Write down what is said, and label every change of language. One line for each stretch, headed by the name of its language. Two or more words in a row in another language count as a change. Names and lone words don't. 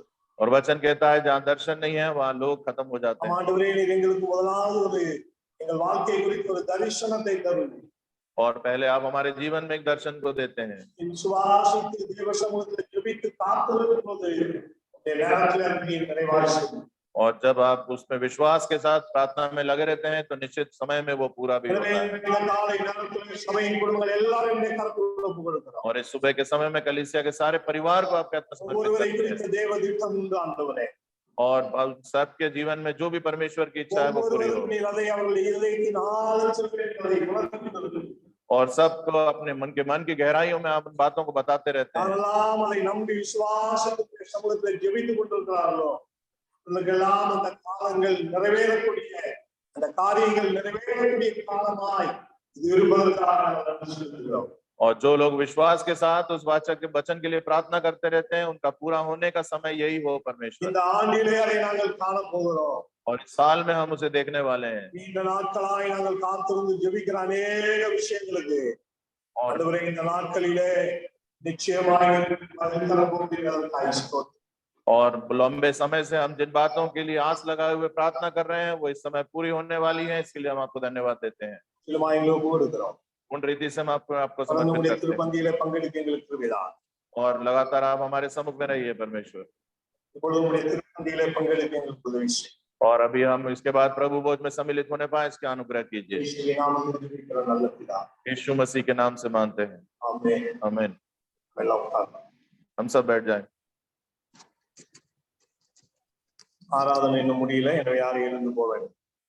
Hindi: और वचन कहता है जहाँ दर्शन नहीं है वहाँ लोग खत्म हो जाते हैं।
Tamil: ஆண்டவரே, நீர் எங்களுக்கு முதலாவது ஒரு எங்கள் வாழ்க்கை குறித்து ஒரு தரிசனத்தை தருவீர்।
Hindi: और पहले आप हमारे जीवन में एक दर्शन को देते हैं।
Tamil: விசுவாசித்து தேவ சமூகத்தில் ஜெபித்து காத்திருக்கும் போது உம்முடைய நேரத்தில் நீர் நிறைவாய் செய்யும்।
Hindi: और जब आप उसमें विश्वास के साथ प्रार्थना में लगे रहते हैं तो निश्चित समय में वो पूरा भी
Tamil: எனவே
Hindi: होता है।
Tamil: இந்த நாளை நேரத்தில் சபையின் குடும்பங்கள் எல்லாரும் என்னை கருத்தில் ஒப்புக் கொடுக்கிறோம்.
Hindi: और इस सुबह के समय में कलीसिया के सारे परिवार को आपके हाथ में समर्पित
Tamil: ஒவ்வொருவரை
Hindi: करते हैं
Tamil: குறித்த தேவ திட்டம் உண்டு ஆண்டவரே.
Hindi: और सबके जीवन में जो भी परमेश्वर की इच्छा है वो पूरी हो
Tamil: ஒவ்வொருவருக்கும் நீர் அதை அவர்கள் இருதயத்தின் ஆழத்தில் என்பதை உணர்த்தி தருகிறீர்.
Hindi: और सबको अपने मन की गहराइयों में आप उन बातों को बताते रहते हैं।
Tamil: யாரெல்லாம் அதை நம்பி விசுவாசத்துக்கு சமூகத்தில் ஜெபித்துக் கொண்டிருக்கிறார்களோ அவர்களுக்கெல்லாம் அந்த காலங்கள் நிறைவேறக்கூடிய அந்த காரியங்கள் நிறைவேறக்கூடிய காலமாய் இது இருப்பதற்காக நாங்கள் நன்றி செலுத்துகிறோம்.
Hindi: और जो लोग विश्वास के साथ उस वचन के लिए प्रार्थना करते रहते हैं उनका पूरा होने का समय यही हो परमेश्वर।
Tamil: இந்த ஆண்டிலே அதை நாங்கள் காண போகிறோம்.
Hindi: और इस साल में हम उसे देखने वाले हैं।
Tamil: நீண்ட நாட்களாய் நாங்கள் காத்திருந்து ஜெபிக்கிற अनेक விஷயங்களுக்கு ஆண்டவரே இந்த நாட்களிலே நிச்சயமாய் பதில் தர போகிறீர்கள். ஸ்தோத்திரம்.
Hindi: और लंबे समय से हम जिन बातों के लिए आस लगाए हुए प्रार्थना कर रहे हैं वो इस समय पूरी होने वाली है, इसके लिए हम आपको धन्यवाद देते हैं। उन रीति से हम आपको समर्पित करते हैं और लगातार आप हमारे सम्मुख में रहिए परमेश्वर। और अभी हम इसके बाद प्रभु भोज में सम्मिलित होने पाए इसके अनुग्रह कीजिए। यीशु मसीह के नाम से मानते हैं, आमीन। हम सब बैठ जाएं।
Tamil: ஆராதனை இன்னும் முடியல, எனவே யாரும் எழுந்து போக வேண்டும்.